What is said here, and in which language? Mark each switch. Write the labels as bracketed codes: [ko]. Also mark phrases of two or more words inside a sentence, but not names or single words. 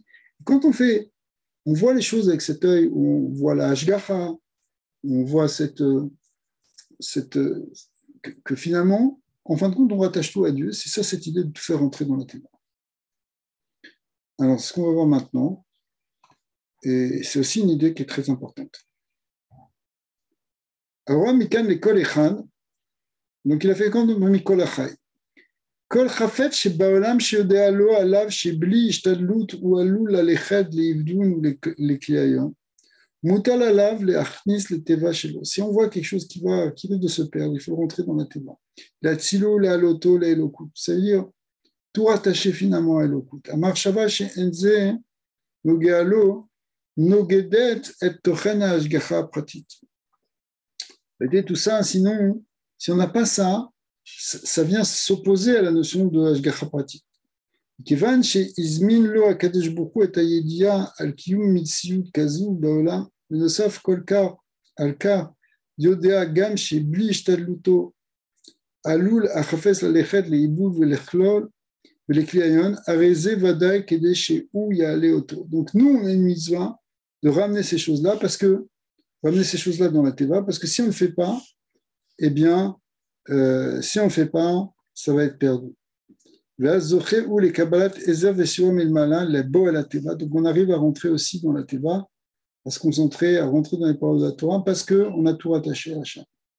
[fr] Quand on voit les choses avec cet œil, on voit la Hashgacha, on voit que finalement, en fin de compte, on rattache tout à Dieu. C'est ça, cette idée de tout faire entrer dans la Teva. Alors, ce qu'on va voir maintenant, et c'est aussi une idée qui est très importante. Alors, Mikan l'école Echan, donc il a fait comme [he] מכל אחי. כל חפץ שבעולם שיודע לו עליו שבלי השתדלות הוא עלול ללכת לאבדון ולכליון, מוטל עליו להכניס לתיבה שלו. [fr] Si on voit quelque chose qui risque de se perdre, il faut rentrer dans la teva. [he] להצילו, להעלותו, לאלוקות. [fr] Ça veut dire tout rattacher finalement à אלוקות. [he] המחשבה שאין זה נוגע לו, נוגדת את תוכן ההשגחה הפרטית. [fr] Tout ça, sinon, si on n'a pas ça, ça vient s'opposer à la notion de Hashgacha pratique. [he] כיוון שהזמין לו הקדוש ברוך הוא את הידיעה על קיום מציאות כזו בעולם, בנוסף כל כך על כך יודע גם שבלי השתדלותו עלול החפץ ללכת לאיבוד ולכלול ולכליון, הרי זה ודאי כדי שהוא יעלה אותו. [fr] Donc nous, on a une mitzvah de ramener ces choses-là dans la teva, parce que si on ne le fait pas, eh bien, si on ne le fait pas, ça va être perdu. Donc on arrive à rentrer aussi dans la teva, à se concentrer, à rentrer dans les paroles de la Torah, parce qu'on a tout rattaché à Hachem.